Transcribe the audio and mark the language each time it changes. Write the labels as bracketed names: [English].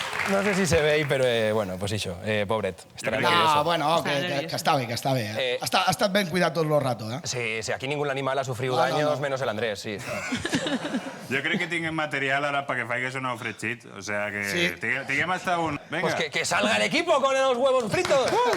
[Spanish] No sé si se ve, pero bueno, pues eso, pobret. [Catalan] Estarà crec que [Spanish] nervioso. [Catalan] No, bueno, que està bé, que està bé. Ha estat ben cuidat tot el rato, eh? [Spanish] Sí, aquí ningún animal ha sufrido No, daños, no. menos el Andrés, sí. [Catalan] Jo crec que tinguem material ara perquè faigues un ofrechit. [Spanish] O sea que Sí. tinguem hasta un... Venga. Pues que salga el equipo con los huevos fritos.